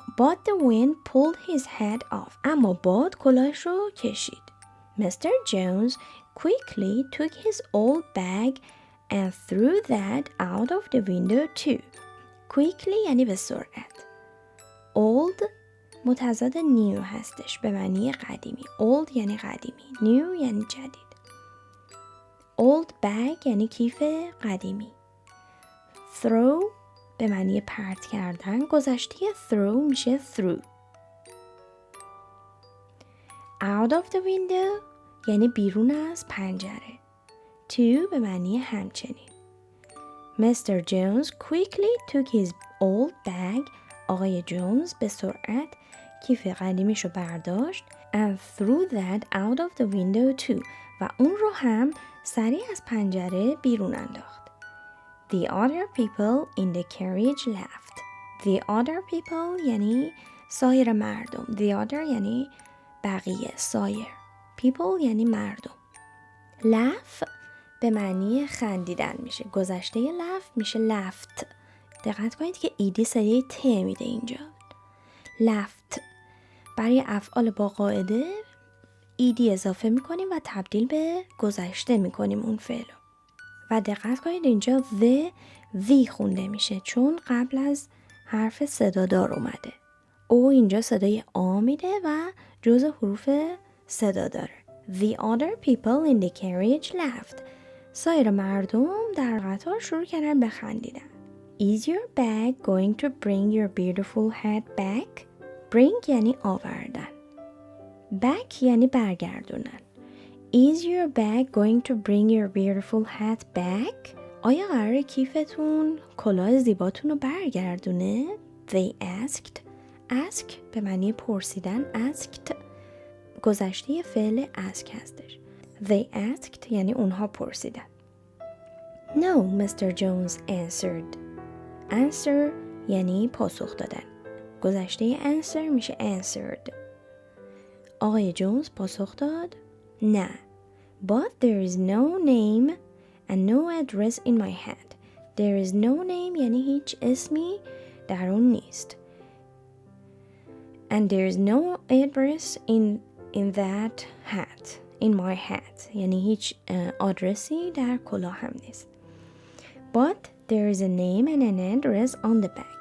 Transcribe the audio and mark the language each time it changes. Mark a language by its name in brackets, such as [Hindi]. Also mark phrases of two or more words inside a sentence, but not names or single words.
[English] But the wind pulled his hat off. [Persian] اما باد کلاهش رو کشید. [English] Mr. Jones quickly took his old bag and threw that out of the window too. [Persian] Quickly یعنی به سرعت. Old متضاد new هستش به معنی قدیمی. Old یعنی قدیمی. New یعنی جدید. [English] Old bag [Persian] یعنی کیف قدیمی. Throw به معنی پرت کردن. گذشته throw میشه through. [English] Out of the window [Persian] یعنی بیرون از پنجره. To به معنی همچنین. [English] Mr. Jones quickly took his old bag. [Persian] آقای جونز به سرعت کیف قدیمیش رو برداشت. [English] And threw that out of the window too. [Persian] و اون رو هم سریع از پنجره بیرون انداخت. [English] The other people in the carriage laughed. The other people [Persian] یعنی سایر مردم. [English] The other [Persian] یعنی بقیه، سایر. People یعنی مردم. Laugh به معنی خندیدن میشه. گذشته laugh میشه laughed. دقت کنید که ایدی صدای ت میده اینجا. [English] laughed. [Persian] برای افعال با قاعده ایدی اضافه میکنیم و تبدیل به گذشته میکنیم اون فعل. و دقت کنید اینجا the خونده میشه چون قبل از حرف صدادار اومده. او اینجا صدای آ میده و جز حروف صدا داره. [English] The other people in the carriage laughed. [Persian] سایر مردم در قطار شروع کردن به خندیدن. [English] Is your bag going to bring your beautiful hat back? [Persian] Bring یعنی آوردن. Back یعنی برگردونن. [English] Is your bag going to bring your beautiful hat back? [Persian] آیا قراره کیفتون کلاه زیباتون رو برگردونه؟ [English] They asked. [Persian] Ask به معنی پرسیدن. Asked گذشته فعل ask هستش. [English] They asked [Persian] یعنی اونها پرسیدن. [English] No, Mr. Jones answered. [Persian] Answer یعنی پاسخ دادن. گذشته answer میشه answered. آقای جونز پاسخ داد نه. [English] But there is no name and no address in my hat. There is no name [Persian] یعنی هیچ اسمی در اون نیست. [English] And there is no address in that hat. In my hat [Persian] یعنی هیچ آدرسی در کلاه هم نیست. [English] But there is a name and an address on the bag.